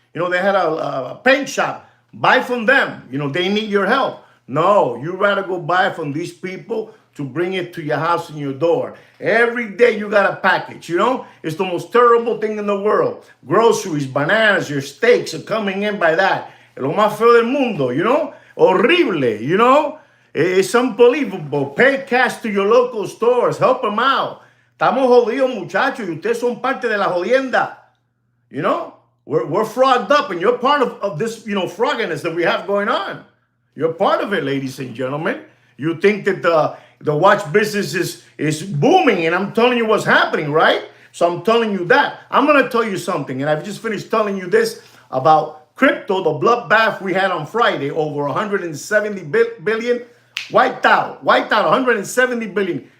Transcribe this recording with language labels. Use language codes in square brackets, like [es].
[en] You know, they had a paint shop. Buy from them. You know, they need your help. No, you rather go buy from these people to bring it to your house and your door. Every day you got a package, you know? It's the most terrible thing in the world. Groceries, bananas, your steaks are coming in by that. [es] Lo más feo del mundo, [en] you know? Horrible, you know? It's unbelievable. Pay cash to your local stores. Help them out. [es] Estamos jodidos, muchachos, y ustedes son parte de la jodienda. [en] You know? We're frogged up, and you're part of this, you know, frogginess that we have going on. You're part of it, ladies and gentlemen. You think that the watch business is booming, and I'm telling you what's happening, right? So I'm telling you that. I'm going to tell you something, and I've just finished telling you this about crypto, the bloodbath we had on Friday, over 170 billion, wiped out 170 billion.